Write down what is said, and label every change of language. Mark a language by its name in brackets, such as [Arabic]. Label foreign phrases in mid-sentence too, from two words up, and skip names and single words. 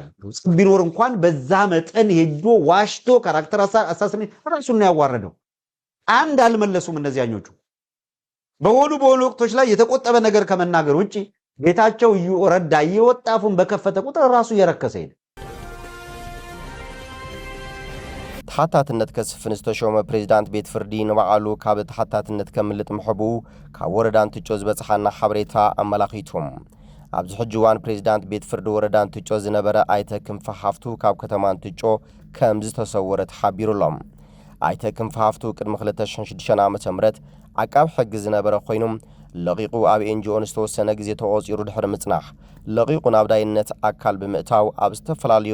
[Amharic] ቢኖር እንኳን በዛ መጠን ሄዶ ዋሽቶ ካራክተር አሳስነ ራሱን ያዋረደው። አንድ አልመለሱም እነዚያኞቹ። በሆኑ ወቅቶች ላይ የተቆጠበ ነገር ከመናገር ውጪ ጌታቸው ረዳ እየወጣፉን በከፈተ ቁጥር ራሱ እየረከሰ ሄደ። [Tigrinya] ተሓታትነት ከስፍን ዝተሾመ ፕሬዚዳንት ቤት ፍርዲ ንባዕሉ ካብ ተሓታትነት ከምልጥ ምሕቡ ካብ ወረዳ እንትጮ ዝበፅሓና ሓበሬታ ኣመላኺቶም። ኣብዚ ሕጂ እዋን ፕሬዚዳንት ቤት ፍርዲ ወረዳ እንትጮ ዝነበረ ኣይተ ክንፈ ሃፍቱ ካብ ከተማ እንትጮ ከም ዝተሰወረ ተሓቢሩሎም። ኣይተ ክንፈ ሃፍቱ ቅድሚ 2006 ዓ.ም ዓቃብ ሕጊ ዝነበረ ኮይኖም ለቂቁ ኣብ ኤንጂኦን ዝተወሰነ ግዜ ተቆፂሩ ድሕሪ ምጽናሕ ለቂቁ ናብ ዳይነት ኣካል ብምእታው ኣብ ዝተፈላለዩ